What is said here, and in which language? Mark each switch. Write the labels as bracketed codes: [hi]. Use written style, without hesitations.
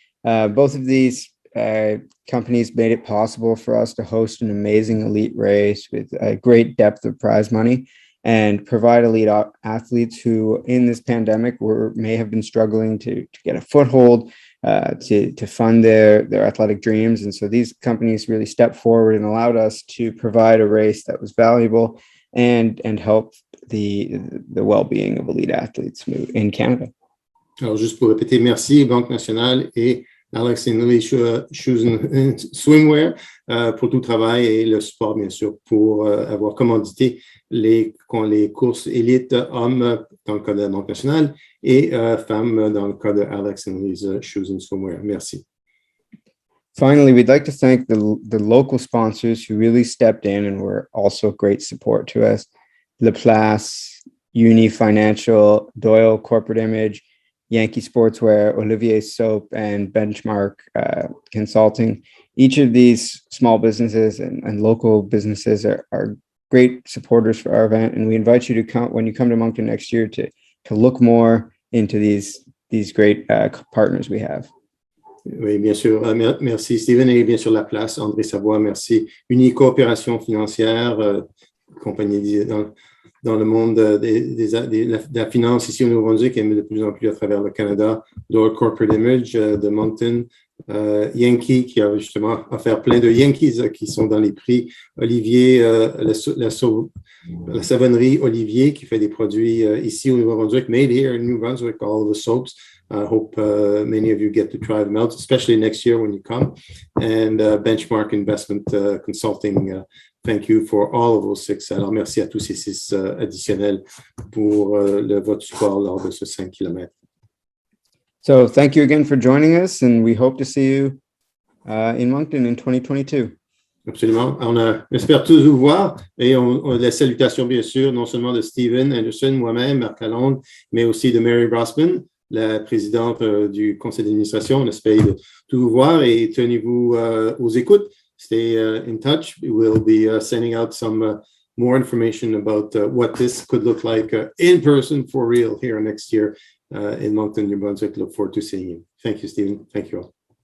[en] Both of these companies made it possible for us to host an amazing elite race with a great depth of prize money and provide elite athletes who in this pandemic may have been struggling to get a foothold, to fund their athletic dreams. And so these companies really stepped forward and allowed us to provide a race that was valuable and help the well-being of elite athletes in Canada. [fr] Alors, juste pour répéter, merci Banque Nationale et Alex and Lee Shoes and Swimwear pour tout le travail et le support, bien sûr, pour avoir commandité les courses élites hommes dans le cas de la Banque nationale et femmes dans le cas de Alex and Lee's Shoes and Swimwear. Merci. [en] Finally, we'd like to thank the local sponsors who really stepped in and were also great support to us. Laplace, Uni Financial, Doyle Corporate Image, Yankee Sportswear, Olivier Soap, and Benchmark Consulting. Each of these small businesses and local businesses are great supporters for our event, and we invite you to come when you come to Moncton next year to look more into these great partners we have. [fr] Oui, bien sûr. Merci, Steven. Et bien sûr, La Place, André Savoie, merci. Uni Coopération Financière, compagnie dans le monde de la finance ici au Nouveau-Brunswick et de plus en plus à travers le Canada. Door Corporate Image de Moncton. Yankee, qui a justement offert plein de Yankees qui sont dans les prix. Olivier, la savonnerie Olivier, qui fait des produits ici au Nouveau-Brunswick, [en] made here in New Brunswick, all of the soaps. I hope many of you get to try them out, especially next year when you come. And Benchmark Investment Consulting, thank you for all of those 6. [fr] Alors, merci à tous ces 6 additionnels pour votre support lors de ce 5 km. [en] So thank you again for joining us, and we hope to see you in Moncton in 2022. [fr] Absolument. On espère tous vous voir et on les salutations, bien sûr, non seulement de Steven Anderson, moi-même, Marc Lalonde, mais aussi de Mary Brossman, la présidente du conseil d'administration. On espère de tout vous voir et tenez-vous aux écoutes. [en] Stay in touch. We will be sending out some more information about what this could look like in person for real here next year in Moncton, New Brunswick. Look forward to seeing you. Thank you, Stephen. Thank you all.